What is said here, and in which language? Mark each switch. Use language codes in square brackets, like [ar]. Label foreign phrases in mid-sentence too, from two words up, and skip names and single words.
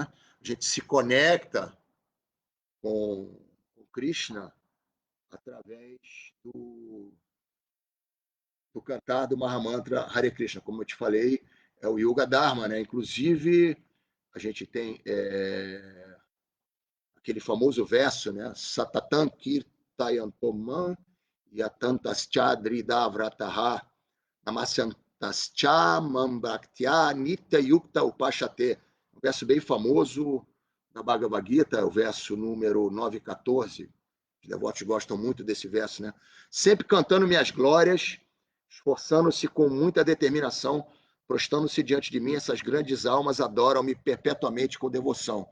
[pt] A gente se conecta com o Krishna através do cantar do Mahamantra Hare Krishna. Como eu te falei, é o Yoga Dharma, né? Inclusive, a gente tem aquele famoso verso, né? [sa] সততং কীর্তয়ন্তোমাং যতন্তশ্চদৃঢ় ব্রতাঃ নমস্যন্তশ্চ মাংভক্ত্যা নিত্য যুক্তা উপাসতে. [pt] Um verso bem famoso na Bhagavad Gita, o verso número 914. Os devotos gostam muito desse verso, né? Sempre cantando minhas glórias, esforçando-se com muita determinação, prostrando-se diante de mim, essas grandes almas adoram-me perpetuamente com devoção.